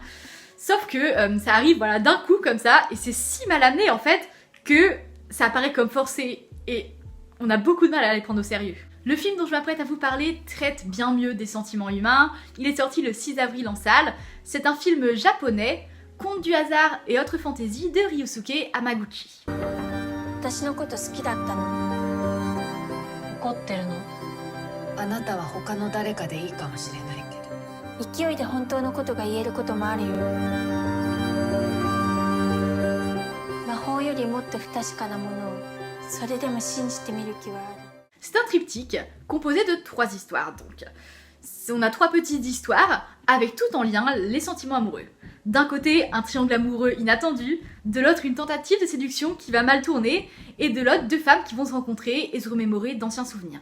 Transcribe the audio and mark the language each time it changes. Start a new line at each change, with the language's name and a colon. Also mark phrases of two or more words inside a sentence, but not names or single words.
French: Sauf que ça arrive voilà, d'un coup comme ça, et c'est si mal amené en fait que ça apparaît comme forcé et on a beaucoup de mal à les prendre au sérieux. Le film dont je m'apprête à vous parler traite bien mieux des sentiments humains. Il est sorti le 6 avril en salle. C'est un film japonais, Conte du hasard et autres fantaisies de Ryusuke Hamaguchi.
Japanese: 私のこと好きだったの。怒ってるの？あなたは他の誰かでいいかもしれないけど。勢いで本当のことが言えることもあるよ。魔法よりもっと不確かなものをそれでも信じてみる気はある。
French: C'est un triptyque composé de 3 histoires donc. On a 3 petites histoires avec tout en lien les sentiments amoureux. D'un côté, un triangle amoureux inattendu, de l'autre une tentative de séduction qui va mal tourner, et de l'autre 2 femmes qui vont se rencontrer et se remémorer d'anciens souvenirs.